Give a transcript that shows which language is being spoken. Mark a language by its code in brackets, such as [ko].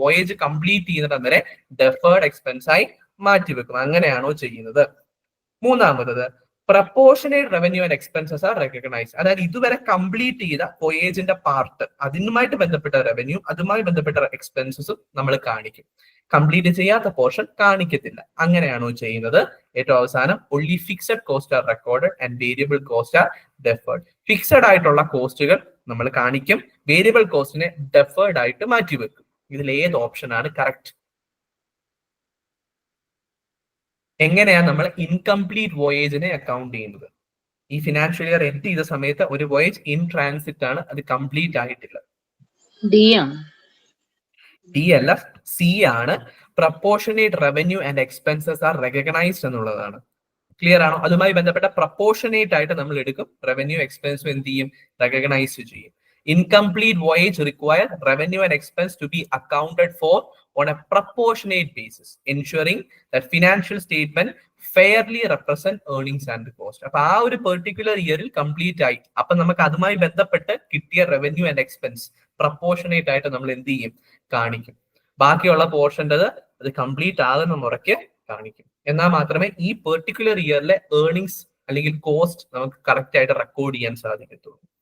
[ml] Voyage complete ചെയ്യുന്നത് വരെ deferred expense ആയി മാറ്റിവെക്കും. അങ്ങനെയാണോ ചെയ്യുന്നത്? മൂന്നാമത്തത്, [en] Proportionate revenue and expenses are recognise. [ml] അതായത് ഇതുവരെ കംപ്ലീറ്റ് ചെയ്ത വോയേജിന്റെ പാർട്ട്, അതിനുമായിട്ട് ബന്ധപ്പെട്ട റവന്യൂ, അതുമായി ബന്ധപ്പെട്ട എക്സ്പെൻസസും നമ്മൾ കാണിക്കും. കംപ്ലീറ്റ് ചെയ്യാത്ത പോർഷൻ കാണിക്കത്തില്ല. അങ്ങനെയാണോ ചെയ്യുന്നത്? ഏറ്റവും അവസാനം, [en] only fixed cost are recorded and variable cost are deferred. [ml] Fixed ആയിട്ടുള്ള കോസ്റ്റുകൾ നമ്മൾ കാണിക്കും, വേരിയബിൾ കോസ്റ്റിനെ ഡെഫേർഡ് ആയിട്ട് മാറ്റിവെക്കും. ഇതിൽ ഏത് ഓപ്ഷൻ ആണ് കറക്റ്റ്? എങ്ങനെയാണ് നമ്മൾ ഇൻകംപ്ലീറ്റ് വോയേജിനെ അക്കൗണ്ട് ചെയ്യുന്നത്? ഈ ഫിനാൻഷ്യൽ ഇയർ എൻഡ് ചെയ്ത സമയത്ത് ഒരു വോയേജ് ഇൻ ട്രാൻസിറ്റ് ആണ്, അത് കംപ്ലീറ്റ് ആയിട്ടില്ല. ഡി അല്ല, സി ആണ്. [en] proportionate revenue and expenses are recognised [ml] എന്നുള്ളതാണ്. ക്ലിയർ ആണോ? അതുമായി ബന്ധപ്പെട്ട പ്രപ്പോർഷനേറ്റ് ആയിട്ട് നമ്മൾ എടുക്കും, റവന്യൂ എക്സ്പെൻസും എന്ത് ചെയ്യും? റെക്കഗ്നൈസ് ചെയ്യും. [en] Incomplete voyage require revenue and expense to be accounted for on a proportionate basis, ensuring that financial statement fairly represent earnings and cost. [ml] അപ്പൊ ആ ഒരു പെർട്ടിക്കുലർ ഇയറിൽ കംപ്ലീറ്റ് ആയി, അപ്പൊ നമുക്ക് അതുമായി ബന്ധപ്പെട്ട് കിട്ടിയ റവന്യൂ ആൻഡ് എക്സ്പെൻസ് പ്രപ്പോർഷനേറ്റ് ആയിട്ട് നമ്മൾ എന്ത് ചെയ്യും? കാണിക്കും. ബാക്കിയുള്ള പോർഷൻ്റെ അത് കംപ്ലീറ്റ് ആകുന്ന മുറയ്ക്ക് കാണിക്കും. എന്നാൽ മാത്രമേ ഈ പെർട്ടിക്കുലർ ഇയറിലെ ഏർണിങ്സ് അല്ലെങ്കിൽ കോസ്റ്റ് നമുക്ക് കറക്റ്റ് ആയിട്ട് റെക്കോർഡ് ചെയ്യാൻ സാധിക്കത്തുള്ളൂ.